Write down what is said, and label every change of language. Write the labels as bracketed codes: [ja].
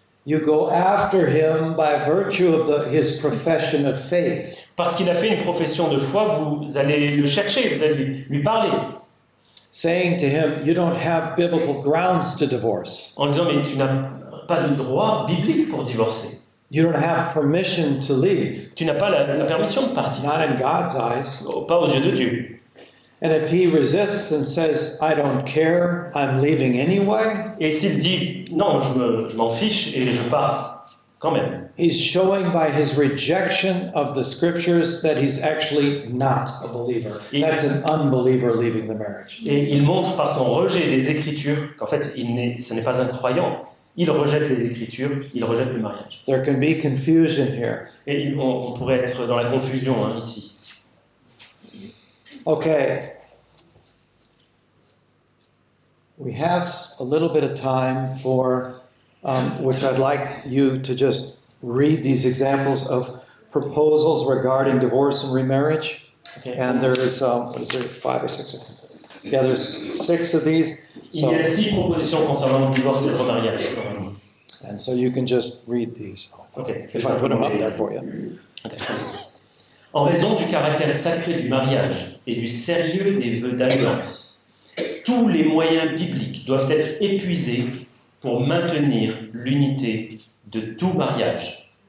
[en] You go after him by virtue of his profession of faith. [fr] Parce qu'il a fait une profession de foi, vous allez le chercher, vous allez lui parler, [en] Saying to him, you don't have biblical grounds to divorce. [fr] en disant, mais tu n'as pas de droit biblique pour divorcer. [en] You don't have permission to leave. [fr] Tu n'as pas la permission de partir, [en] Not in God's eyes. [fr] pas aux yeux de Dieu. [en] And if he resists and says, I don't care, I'm leaving anyway, [fr] Et s'il dit, non, je m'en fiche et je pars quand même, [en] he's showing by his rejection of the scriptures that he's actually not a believer. That's an unbeliever leaving the marriage. [fr] et il montre par son rejet des Écritures qu'en fait, ce n'est pas un croyant. Il rejette les Écritures, il rejette le mariage. [en] There can be confusion here. [fr] Et on pourrait être dans la confusion ici. [en] Okay. we have a little bit of time for, which I'd like you to just read these examples of proposals regarding divorce and remarriage. Okay. And there is, what is there, 5 or 6 of them? Yeah, there's 6 of these. [fr] Il y a 6 propositions concernant le divorce et le remariage. [en] And so you can just read these. Okay. If I put them up there for you. Okay. [fr] En raison du caractère sacré du mariage et du sérieux des vœux d'alliance, tous les moyens bibliques doivent être épuisés pour maintenir l'unité de tout mariage.